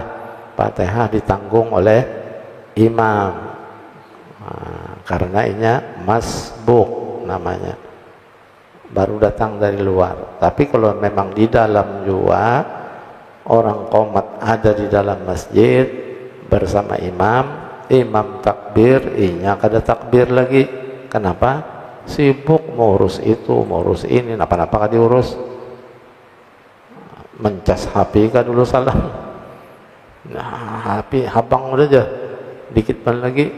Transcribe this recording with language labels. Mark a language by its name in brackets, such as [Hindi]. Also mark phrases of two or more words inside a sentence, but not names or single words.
[Indonesian] Fatihah ditanggung oleh imam. Karena ini masbuk namanya, baru datang dari luar. Tapi kalau memang di dalam juga orang qomat ada di dalam masjid bersama imam takbir, [Banjar] inya kada takbir lagi. Kenapa? Sibuk mengurus itu, mengurus ini, napa-napa kada diurus. Mencas HP kan dulu salam. HP habang udah aja, dikit pan lagi.